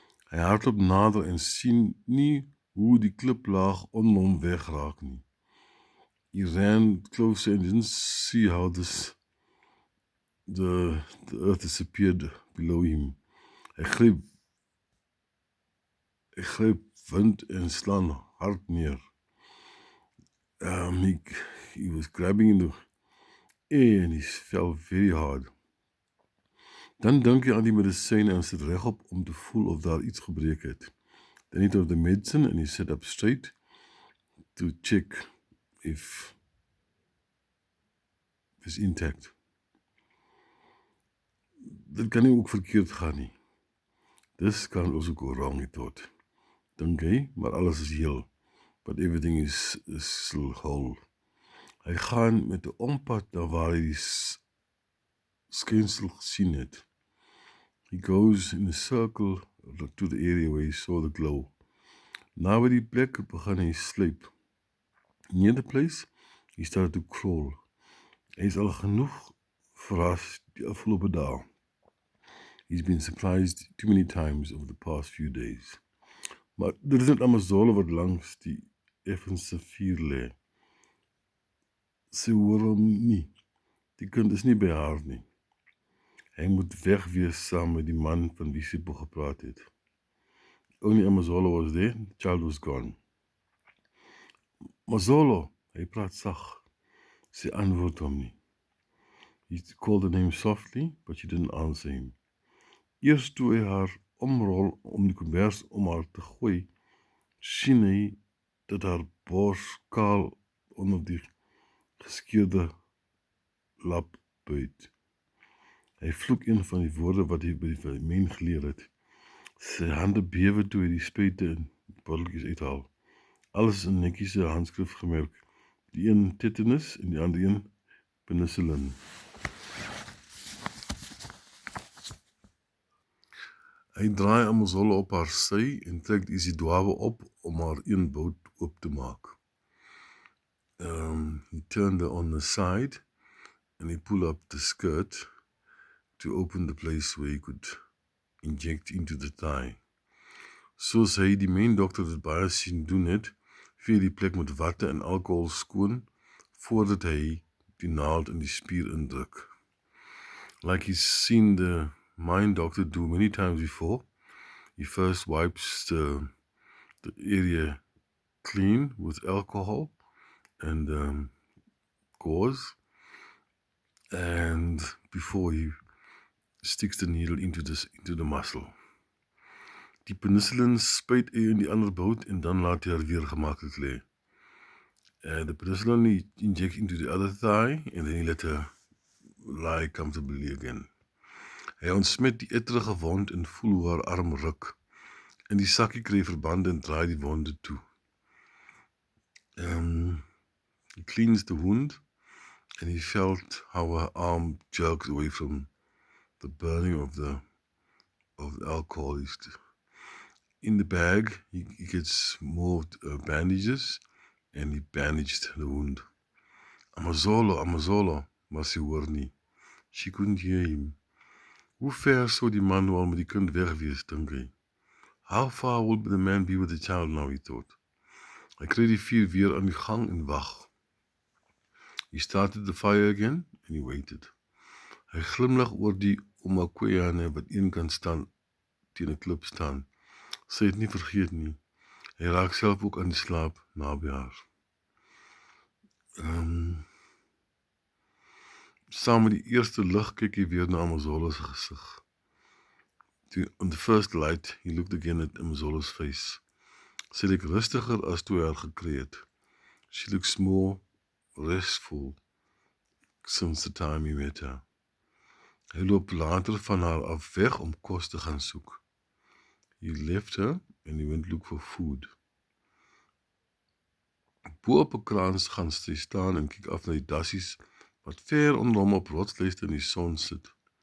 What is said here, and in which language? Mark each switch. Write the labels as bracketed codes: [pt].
[af] Hy hardloop nader en sien nie hoe die kliplaag onder hom wegraak nie. [en] He ran closer and didn't see how the earth disappeared below him. [af] Hy gryp wind en slaan hard neer. [en] He was grabbing in the air and he fell very hard. [af] Dan dink hy aan die medisyne en sit regop om te voel of daar iets gebreek het. [en] Then he took the medicine and he sat up straight to check if is intact. [af] Dit kan nie ook verkeerd gaan nie. [en] This can also go wrong, he thought. [af] Dink hy, maar alles is heel. [en] But everything is still whole. [af] Hy gaan met 'n ompad na waar hy die skynsel gesien het. [en] He goes in a circle to the area where he saw the glow. [af] Na by die plek begin hy sluip. [en] Near the place, he started to crawl. [af] Hy is al genoeg verras die afgelope dae. [en] He's been surprised too many times over the past few days. [af] Maar dit is net Amazole wat langs die effense vuur lê. Sy hoor hom nie. Die kind is nie by haar nie. Hy moet weg wees saam met die man van wie sy gepraat het. [en] Only Amazole was there, the child was gone. [af] Mazolo, hy praat sag. Sy antwoord hom nie. [en] He called her name softly, but she didn't answer him. [af] Eers toe hy haar omrol om die kombers om haar te gooi, sien hy dat haar bors kaal onder die geskeurde lap buit. Hy vloek een van die woorde wat hy by die men geleer het. Sy hande bewe toe hy die spuite en botteltjies uithaal. Alles in netjies handskrif gemerk. Die een tetanus en die ander een penicillin. Hy draai Amazole op haar sy en trek Isidwawe op om haar een boot oop te maak. [en] He turned her on the side and he pulled up the skirt to open the place where he could inject into the thigh. [af] Soos hy die main dokter dit baie sien doen het, vee die plek met watte en alcohol skoon, voordat hy die naald in die spier indruk. [en] Like he's seen the mind doctor do many times before, he first wipes the area clean with alcohol and gauze, and before he sticks the needle into the muscle. [af] Die penicillin spuit hy in die ander bout en dan laat hy haar weer gemakkelijk lê. [en] The penicillin he injects into the other thigh and then he let her lie comfortably again. [af] Hy ontsmet die etterige wond en voel hoe haar arm ruk. In die sakkie kry verbande en draai die wonde toe. [en] He cleans the wound and he felt how her arm jerks away from the burning of the alcohol. In the bag, he gets more bandages and he bandaged the wound. [af] Amazolo, maar sy hoor nie. [en] She couldn't hear him. [af] Hoe ver sou die man nou al met die kind weg wees, dink hy? [en] How far will the man be with the child now, he thought. [af] Hy kry die vuur weer aan die gang en wag. [en] He started the fire again and he waited. [af] Hy glimlag oor die Omakweyane wat een kan staan, teen 'n klip staan. Sy het nie vergeet nie. Hy raak self ook aan die slaap naby haar. Saam met die eerste lig kyk hy weer na Amazole's gesig. [en] On the first light, he looked again at Amazole's face. [af] Sy lyk rustiger as toe hy haar gekry het. [en] She looks more restful since the time he met her. [af] Hy loop later van haar af weg om kos te gaan soek. [en] He left her and he went look for food. [af] Bo op 'n kraans gaan sy staan en kyk af na die dassies wat ver onder hom op rotslyste in die son sit.